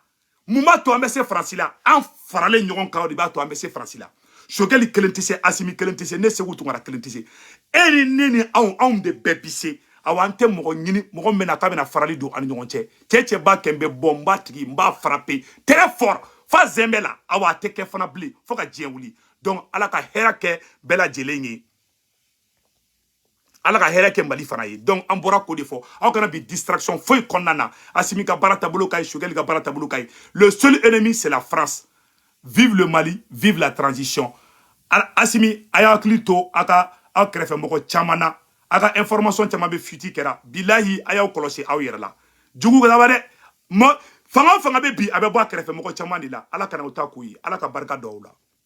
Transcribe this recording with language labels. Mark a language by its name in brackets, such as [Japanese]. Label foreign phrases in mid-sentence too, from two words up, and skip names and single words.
[Bambara] mun b'a to an bɛ se faransi la an faralen ɲɔgɔn kan o de b'a to an bɛ se faransi la Sogɛli kelen tɛ se Assimi kelen tɛ se ne Segu Tunkara kelen tɛ se e ni ne ni anw de bɛɛ bi se awa an tɛ mɔgɔ ɲini mɔgɔ min bɛna k'a bɛna farali don an ni ɲɔgɔn cɛ cɛ b'a kɛ n bɛ bɔ n b'a tigi n b'a [French] frappé très fort [Bambara] fa zɛnbɛ la awa a tɛ kɛ fana bilen fo ka diɲɛ wuli donc ala ka hɛrɛ kɛ bɛɛ lajɛlen ye ala ka hɛrɛ kɛ Mali fana ye donc an bɔra k'o de fɔ aw kana bi distraction foyi kɔnɔna na Assimi ka baara taabolo ka ɲi Sogɛli ka baara taabolo ka ɲi [French] le seul ennemi c'est la France vive le Mali vive la transition [Bambara] Assimi a y'a hakili to aw kɛrɛfɛ mɔgɔ caman na a ka information caman bɛ fuiti kɛra bilahi a y'aw kɔlɔsi aw yɛrɛ la jugu ka dɛ fanga o fanga bɛ bi a bɛ bɔ a kɛrɛfɛ mɔgɔ caman de la ala kana o ta k'u ye ala ka barika dɔw la